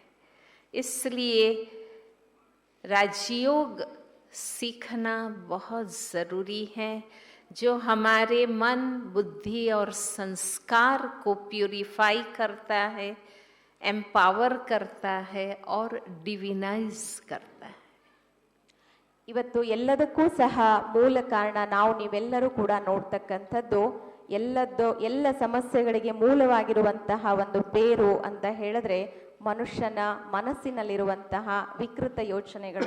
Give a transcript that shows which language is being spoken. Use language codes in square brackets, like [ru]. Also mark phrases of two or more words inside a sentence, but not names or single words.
[hi] इसलिए राजयोग सीखना बहुत ज़रूरी है, जो हमारे मन, बुद्धि और संस्कार को प्यूरिफाई करता है, एम्पावर करता है और डिविनाइज करता है। [kn] ಇವತ್ತು ಎಲ್ಲದಕ್ಕೂ ಸಹ ಮೂಲ ಕಾರಣ ನಾವು ನೀವೆಲ್ಲರೂ ಕೂಡ ನೋಡ್ತಕ್ಕಂಥದ್ದು, ಎಲ್ಲ ಸಮಸ್ಯೆಗಳಿಗೆ ಮೂಲವಾಗಿರುವಂತಹ ಒಂದು ಬೇರು ಅಂತ ಹೇಳಿದ್ರೆ ಮನುಷ್ಯನ ಮನಸ್ಸಿನಲ್ಲಿರುವಂತಹ ವಿಕೃತ ಯೋಚನೆಗಳು.